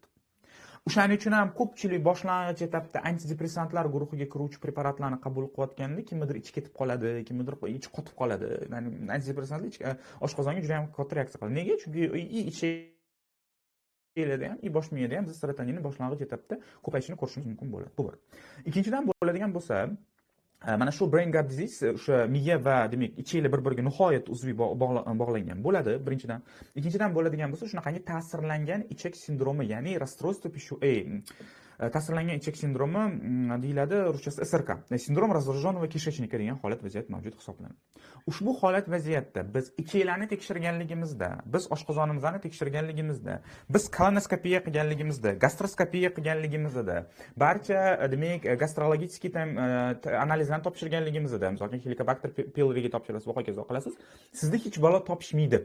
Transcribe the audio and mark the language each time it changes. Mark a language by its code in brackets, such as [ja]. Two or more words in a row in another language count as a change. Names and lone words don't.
[uz] O'shaning uchun ham ko'pchilik boshlang'ich etapda antidepressantlar guruhiga kiruvchi preparatlarni qabul qilayotganda kimnidir ichi ketib qoladi, kimnidir ichi qotib qoladi. Ya'ni antidepressantlar oshqozonga juda ham katta reaksiya qiladi. Nega? Chunki ichida ham, bosh miyada ham biz serotoninni boshlang'ich etapda ko'payishini ko'rishimiz mumkin bo'ladi. Bu bir. Ikkinchidan bo'ladigan bo'lsa, mana shu [en] brain gut disease [uz] o'sha miya va demak ichinglar bir-biriga nihoyat uzviy bog'langan bo'ladi, birinchidan. Ikkinchidan bo'ladigan bo'lsa, shunaqangi ta'sirlangan ichak sindromi, ya'ni расстройство ta'sirlangan ichak sindromi deyiladi ruschasida SRK. [ru] Синдром раздраженного кишечника [uz] degan holat vaziyat mavjud hisoblanadi. Ushbu holat vaziyatda biz ichaklarni tekshirganligimizda, biz oshqozonimizni tekshirganligimizda, biz kolonoskopiya qilganligimizda, gastroskopiya qilganligimizda, barcha demak gastrologik analizlarni topshirganligimizda, masalan, Helicobacter pyloriga topshirasiz va hokazo qilasiz, sizda hech balo topishmaydi.